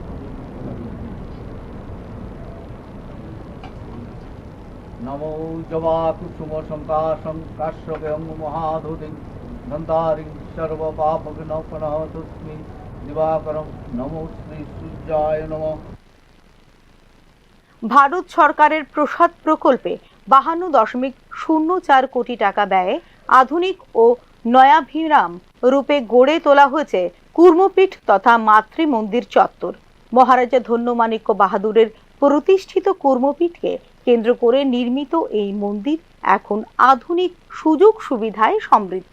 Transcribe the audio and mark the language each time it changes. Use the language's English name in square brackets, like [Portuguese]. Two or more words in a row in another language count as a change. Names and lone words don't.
[Sanskrit] नमो जवा कुसुम संकाशं काश्यपं महाधुतिं नन्दारिं सर्वपापविनोपनः तस्मै दिवाकरं नमो श्री सूर्याय नमः। [Bangla] ভারত সরকারের প্রসাদ প্রকল্পে 52.04 কোটি টাকা ব্যয়ে আধুনিক ও নয়াভিরাম রূপে গড়ে তোলা হয়েছে কুর্মপীঠ তথা মাতৃ মন্দির চত্বর। মহারাজা ধন্যমাণিক্য বাহাদুরের প্রতিষ্ঠিত কুর্মপীঠকে কেন্দ্র করে নির্মিত এই মন্দির এখন আধুনিক সুযোগ সুবিধায় সমৃদ্ধ।